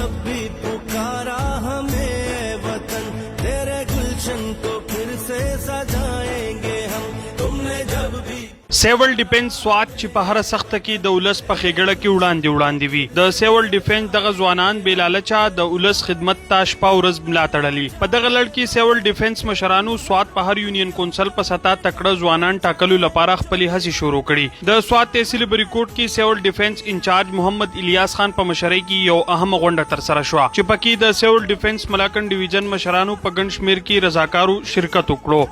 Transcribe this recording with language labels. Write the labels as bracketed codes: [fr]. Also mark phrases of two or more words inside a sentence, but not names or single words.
[ur] بھی پکارا ہمیں وطن، تیرے گلشن کو پھر سے سجائیں گے ہم، تم نے جب بھی [ps] सिविल डिफेंस स्वात چې په هر سخت کې د ولس په خېګړه کې وړاندې وي. د سیول ډیفنس دغه ځوانان بې لالچه د ولس خدمت ته شپه ورځ ملا تړلي. په دغه لړ کې سیول ډیفنس مشرانو سوات په هر یونین کونسل په سطح تکړه ځوانان ټاکلو لپاره خپلې هڅې شروع کړي. د سوات تحصیل بریکوټ کې سیول ډیفنس انچارج محمد الیاس خان په مشرۍ کې یو اهم غونډه ترسره شوه چې پکې د سیول ډیفنس ملاکنډ ډیویژن مشرانو په ګڼ شمېر کې رضاکارو شرکت وکړو.